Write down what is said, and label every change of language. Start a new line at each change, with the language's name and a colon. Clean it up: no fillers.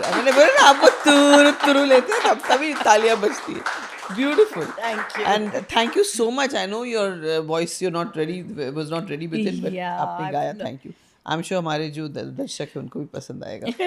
Hindi: मैंने बोला ना आपको तुरु तुरु लेते हैं तभी तालियां बजती है.
English: Beautiful. Thank you. And thank you so much. I know your voice was not ready with it, but Yeah,
Hindi: आपने गाया.
English: I've- Thank you. I'm sure
Hindi: हमारे जो दर्शक हैं उनको भी पसंद आएगा.